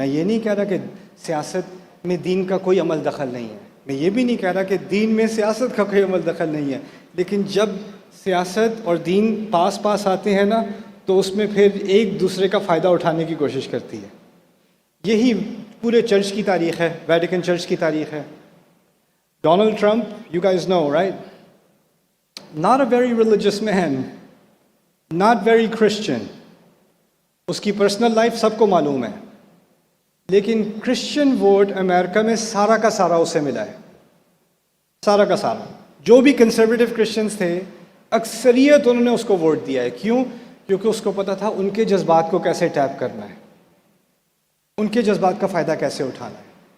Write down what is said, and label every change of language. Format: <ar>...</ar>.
<ur>میں یہ نہیں کہہ رہا کہ سیاست میں دین کا کوئی عمل دخل نہیں ہے, میں یہ بھی نہیں کہہ رہا کہ دین میں سیاست کا کوئی عمل دخل نہیں ہے, لیکن جب سیاست اور دین پاس پاس آتے ہیں نا, تو اس میں پھر ایک دوسرے کا فائدہ اٹھانے کی کوشش کرتی ہے. یہی پورے چرچ کی تاریخ ہے, ویٹیکن چرچ کی تاریخ ہے.</ur> <en>Donald Trump, you guys know right, not a very religious man, not very Christian.</en> <ur>اس کی پرسنل لائف سب کو معلوم ہے, لیکن کرسچن ووٹ امریکہ میں سارا کا سارا اسے ملا ہے, سارا کا سارا. جو بھی کنسرویٹو کرسچنز تھے اکثریت انہوں نے اس کو ووٹ دیا ہے. کیوں؟ کیونکہ اس کو پتا تھا ان کے جذبات کو کیسے ٹیپ کرنا ہے, ان کے جذبات کا فائدہ کیسے اٹھانا ہے.</ur>